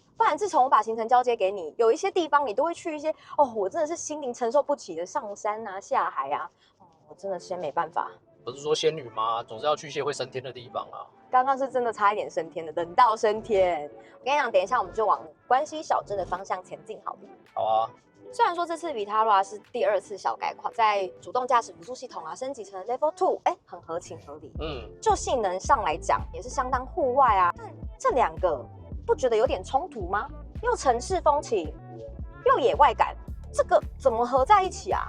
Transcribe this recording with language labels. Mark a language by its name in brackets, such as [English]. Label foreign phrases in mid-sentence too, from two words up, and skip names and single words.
[Chinese] 不然自從我把行程交接給你，有一些地方你都會去一些哦，我真的是心靈承受不起的上山啊、下海啊，哦，我真的先沒辦法。不是說仙女嗎？總是要去一些會升天的地方啊。刚剛是真的差一點升天的，等到升天。我跟你講，等一下我們就往關西小鎮的方向前進好了。好啊。雖然說這次 Vitara 是第2次小改款，在主動駕駛輔助系統啊升級成 Level 2，很合情合理。就性能上來講也是相當戶外啊。但這兩個不覺得有點衝突嗎？又城市風情，又野外感，這個怎麼合在一起啊？